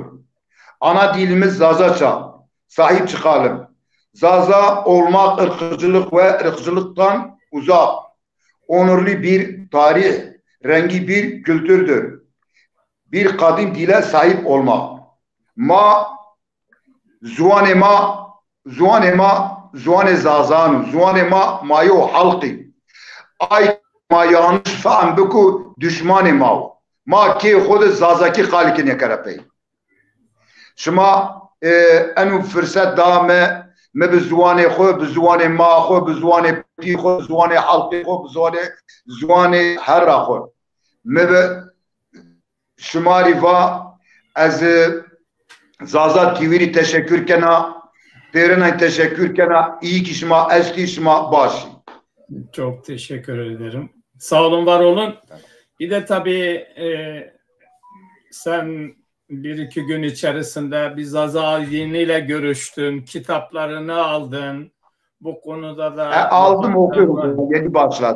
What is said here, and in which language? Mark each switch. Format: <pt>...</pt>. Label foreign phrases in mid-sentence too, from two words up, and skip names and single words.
<tr>Ana dilimiz Zazaça. Sahip çıkalım. Zaza olmak ırkçılık ve ırkçılıktan uzak. Onurlu bir tarih, rengi bir kültürdür. Bir kadim dile sahip olmak.</tr> <zza>Zuane zazanu. Zuane mayo halki. Ay ma yanlış fahm biku düşmanı ma ki xod zazaki xalikine karapey. Şuma enu fırsat da me bi zuane xo, bi zuane ma xo, bi zuane pi xo, zuane halki xo, bi zuane herra xo. Me bi şumari va az Zaza TV'ni teşekkür kena, Perina teşekkür kena,</zza> <tr>iyi ki</tr> <zza>şuma, eski şuma başı.</zza> <tr>Çok teşekkür ederim. Sağ olun, var olun. Bir de tabii sen bir iki gün içerisinde bir Zaza ile görüştün, kitaplarını aldın. Bu konuda da... aldım, okuyorum. Yeni başladım.</tr>